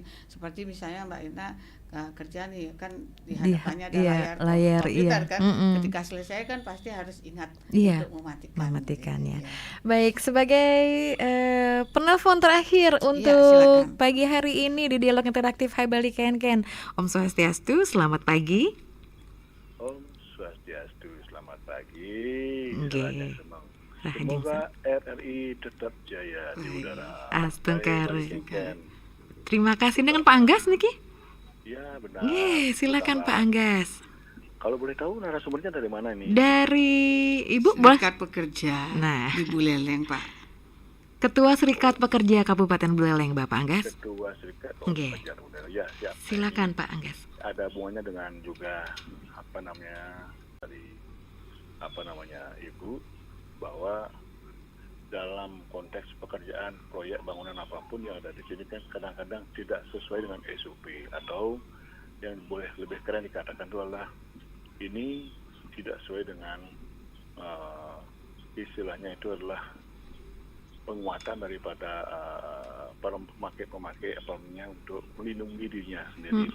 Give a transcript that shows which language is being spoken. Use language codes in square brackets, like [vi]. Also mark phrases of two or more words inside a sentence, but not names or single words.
[id] Seperti misalnya Mbak Ina kerja nih kan di hadapannya ada layar komputer kan, ketika selesai kan pasti harus ingat untuk mematikannya. Baik, sebagai penelpon terakhir untuk pagi hari ini di Dialog Interaktif Hai Bali Ken-Ken, [sa] Om Swastiastu, [id] selamat pagi. [sa] Om Swastiastu, [id] selamat pagi. Semoga RRI tetap jaya di udara. Astungkare. Terima kasih. Dengan Pak Anggas niki? Ya, benar. Silakan Pak Anggas. Kalau boleh tahu narasumbernya dari mana ini? Dari Ibu Serikat Pekerja di Buleleng, Pak. Ketua Serikat Pekerja Kabupaten Buleleng, Bapak Anggas. Ketua Serikat Pekerja Buleleng. Ya, siap. Silakan Pak Anggas. Ada hubungannya dengan juga Ibu, bahwa dalam konteks pekerjaan proyek bangunan apapun yang ada di sini kan kadang-kadang tidak sesuai dengan SOP, atau yang boleh lebih keren dikatakan itu adalah ini tidak sesuai dengan istilahnya itu adalah penguatan daripada para pemakai apanya untuk melindungi dirinya sendiri.